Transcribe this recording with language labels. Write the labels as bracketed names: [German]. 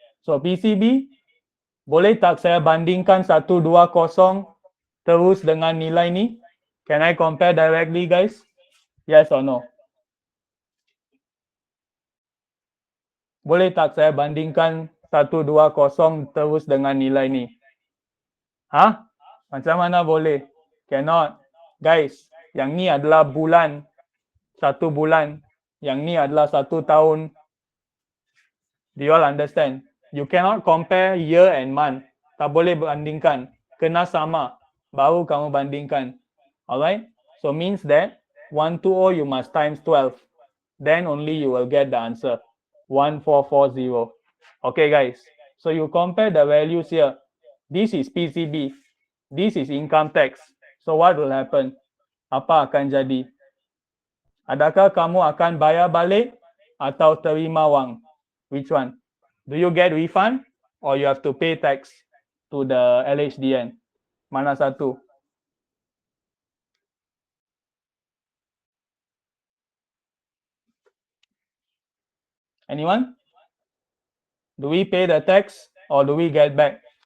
[Malay] So PCB, boleh tak saya bandingkan 120 terus dengan nilai ni? [English] Can I compare directly, guys? Yes or no? [Malay] Boleh tak saya bandingkan 120 terus dengan nilai ni? Macam mana boleh? [English] Cannot. [Malay] Guys, yang ni adalah bulan. 1 bulan. Yang ni adalah 1 tahun. [English] Do you all understand? You cannot compare year and month. [Malay] Tak boleh bandingkan. Kena sama. Baru kamu bandingkan. [English] Alright? So means that 120 you must times 12. Then only you will get the answer. 1440. Okay, guys. So you compare the values here. This is PCB. This is income tax. So what will happen? [Malay] Apa akan jadi? Adakah kamu akan bayar balik atau terima wang? [English] Which one? Do you get refund or you have to pay tax to the LHDN? [Malay] Mana satu? [English] Anyone? Do we pay the tax or do we get back?